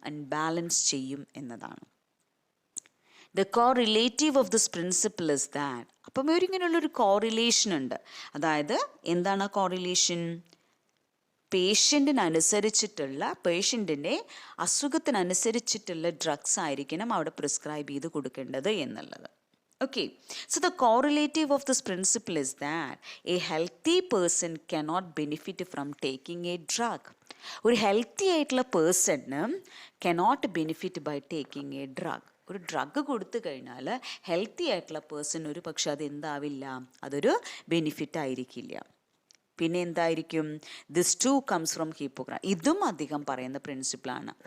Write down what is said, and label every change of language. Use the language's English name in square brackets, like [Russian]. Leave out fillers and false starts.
[Malayalam] Unbalance ചെയ്യും എന്നതാണ്. [English] The correlative of this principle is that. [Malayalam] അപ്പം ഇങ്ങനെയുള്ളൊരു കോറിലേഷൻ ഉണ്ട്. അതായത് എന്താണ് ആ കോറിലേഷൻ? പേഷ്യൻറ്റിൻ്റെ അസുഖത്തിനനുസരിച്ചിട്ടുള്ള ഡ്രഗ്സ് ആയിരിക്കണം അവിടെ പ്രിസ്ക്രൈബ് ചെയ്ത് കൊടുക്കേണ്ടത് എന്നുള്ളത്. [English] Okay, so the correlative of this principle is that a healthy person cannot benefit from taking a drug. [Malayalam] ഒരു ഹെൽത്തി ആയിട്ടുള്ള person [English] Cannot benefit by taking a drug. [Malayalam] ഒരു ഡ്രഗ് കൊടുത്തു കഴിഞ്ഞാൽ ഹെൽത്തി ആയിട്ടുള്ള പേഴ്സൺ ഒരു പക്ഷെ അത് എന്താവില്ല, അതൊരു ബെനിഫിറ്റ് ആയിരിക്കില്ല. പിന്നെ എന്തായിരിക്കും? [English] This too comes from Hippocrates. [Malayalam] ഇതും അധികം പറയുന്ന പ്രിൻസിപ്പിളാണ്.